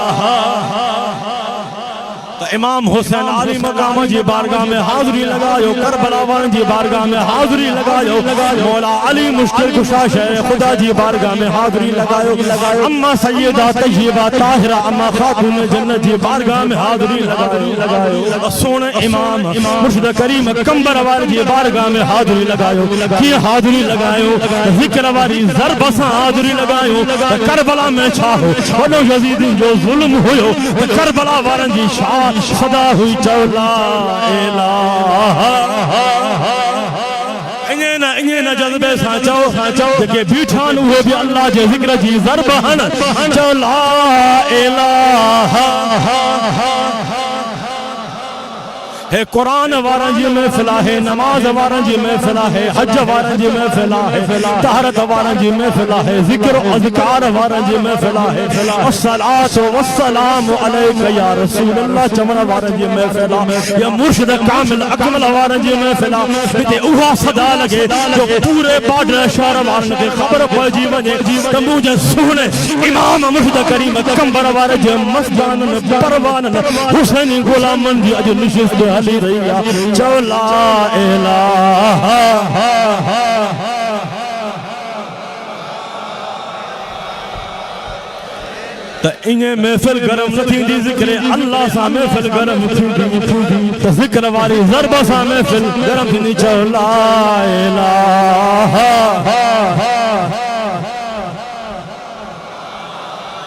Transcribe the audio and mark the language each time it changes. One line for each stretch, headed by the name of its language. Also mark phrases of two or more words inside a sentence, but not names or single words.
Sindhi: इमाम हुसैन अली मकाम जी बारगाह में हाज़री लगायो, करबला वारन जी बारगाह में हाज़री लगायो, मौला अली मुश्किल कुशा शह खुदा जी बारगाह में हाज़री लगायो। अम्मा सैयदा तय्यबा ताहिरा अम्मा खातून जन्नत जी बारगाह में हाज़री लगायो। सोने इमाम मुर्शिद करीम कंबर वाले जी बारगाह में हाज़री लगायो। की हाज़री लगायो जिक्र वारी ज़रब सां हाज़री लगायो। करबला में छा हो वॾो यज़ीदी जो ज़ुल्म हुयो, करबला वारन जी छा सदा हुई चओ
Arabic: لا إله.
Sindhi: इने न जज़्बे सां चओ जेके बीठान उहे भी अल्लाह जे ज़िक्र जी ज़रब हन चओ
Arabic: لا إله.
Sindhi: है कुरान वारन जी महफिल है, नमाज वारन जी महफिल है, हज वारन जी महफिल है, तहरत वारन जी महफिल है, जिक्र अज़कार वारन जी महफिल है,
Arabic: الصلاة والسلام عليك يا رسول الله
Sindhi: चमन वारन जी महफिल है, या मुर्शिद कामिल अकमल वारन जी महफिल है। इते उहा सदा लगे जो पूरे बाडर शहर वारन के खबर पइजी वने त मुझे सुने इमाम मुर्शिद करीम कंबर वारे जे मस्तान परवान हुसैनी गुलामन जी अज निशिस्त हली रहिया चओ
Arabic: لا إله.
Sindhi: त इने महफिल गरम न थींदी जिक्र अल्लाह सां महफिल गरम थींदी, त जिक्र वारी ज़रब सां महफिल गरम थींदी चओ
Arabic: لا إله.